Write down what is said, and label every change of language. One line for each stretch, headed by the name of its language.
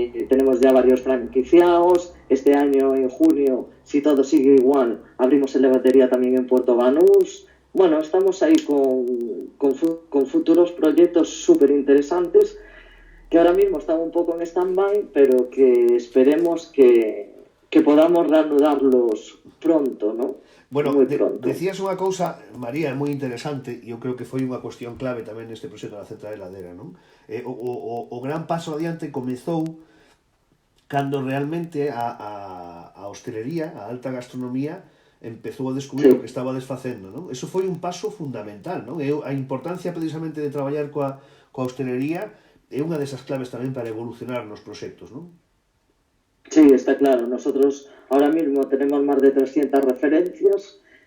Spanish: Tenemos ya varios franquiciados. Este año, en junio, si todo sigue igual, abrimos la batería también en Puerto Banús. Bueno, estamos ahí con futuros proyectos súper interesantes que ahora mismo están un poco en stand-by, pero que esperemos que podamos reanudarlos pronto, ¿no?
Galician: Bueno, decías unha cousa, María, moi interesante, e eu creo que foi unha cuestión clave tamén neste proxecto da central heladera, non? O gran paso adiante comezou cando realmente a hostelería, a alta gastronomía, empezou a descubrir o que estaba desfacendo, non? Eso foi un paso fundamental, non? A importancia precisamente de traballar coa hostelería é unha desas claves tamén para evolucionar nos proxectos, non?
Spanish: Sí, está claro. Nosotros ahora mismo tenemos más de 300 referencias.